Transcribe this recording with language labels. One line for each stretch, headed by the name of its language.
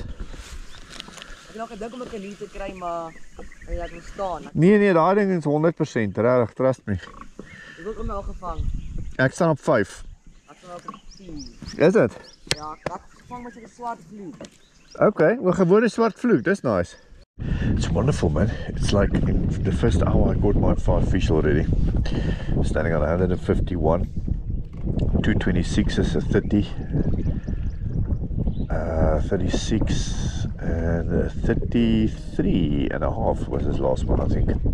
Afrikaans: Ek het nog gedink om 'n kanier te kry, maar hy laat hom staan. Nee, daai ding is 100% regtig, trust me. Ek het hom al gevang. Ek staan op 5. Ek staan op 10. Is dit? Ja, ek het gevang met 'n swart vloek. Okay, wel gewone swart vloek, dis nice.
English: It's wonderful, man. It's like in the first hour I caught my 5 fish already. Standing on 151. 226 is a 30. 36 and 33 and a half was his last one, I think.